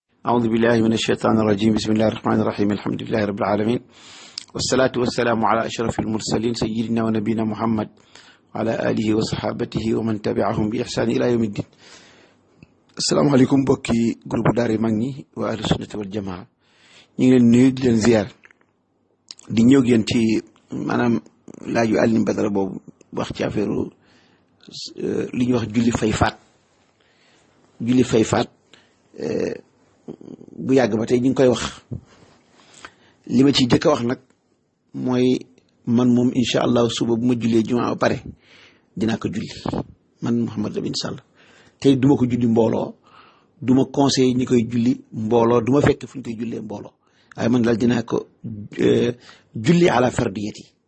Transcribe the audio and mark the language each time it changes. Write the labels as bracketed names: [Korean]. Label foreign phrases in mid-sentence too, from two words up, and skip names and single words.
[Arabic] أعوذ بالله من الشيطان الرجيم بسم الله الرحمن الرحيم الحمد لله رب العالمين والصلاة والسلام على أشرف المرسلين سيدنا ونبينا محمد وعلى آله وصحابته ومن تبعهم بإحسان إلى يوم الدين. السلام عليكم بوكي جروب داري ماني وأهل السنة والجماعة. [Wolof] ñu ngi leen nuyu di leen ziar di ñëw ngeen ci maanaam laaju Alioune Badara boobu wax ci affaire li ñuy wax julli fay faat bu yàgg ba tey ñu ngi koy wax li ma ci jëkk a wax nag mooy man moom [Arabic] إن شاء الله [Wolof] suba bu ma jullee jumaa ba pare dinaa ko julli man Mouhamed Lamine Sall tey duma ko julli mbooloo duma conseil ñi koy julli mbooloo duma fekk fu ñu koy jullee mbooloo waaye man daal dinaa ko julli [Arabic] على فرديتي